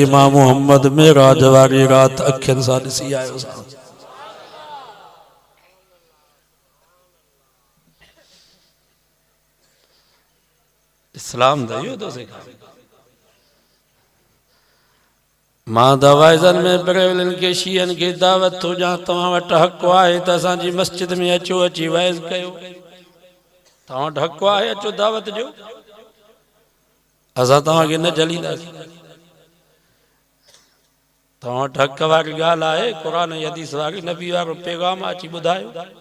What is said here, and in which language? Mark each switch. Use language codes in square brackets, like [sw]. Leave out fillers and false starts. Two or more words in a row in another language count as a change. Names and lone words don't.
[sd] मां मोहम्मद मेराज वारी रात अखियुनि सां ॾिसी आयो। इस्लाम दा इहो थो सेखारे। मां दवाइज़न में बरेलिन के शियन के दावत थो ॾियां, तव्हां वटि हक़ आहे त असांजी मस्जिद में अचो, अची वाइज़ कयो। तव्हां वटि हक़ आहे, अचो दावत ॾियो, असां तव्हांखे न जलींदासीं। तव्हां वटि हक़ वारी ॻाल्हि आहे, क़ुर हदीस वारी नबी वारो पैगाम अची ॿुधायो।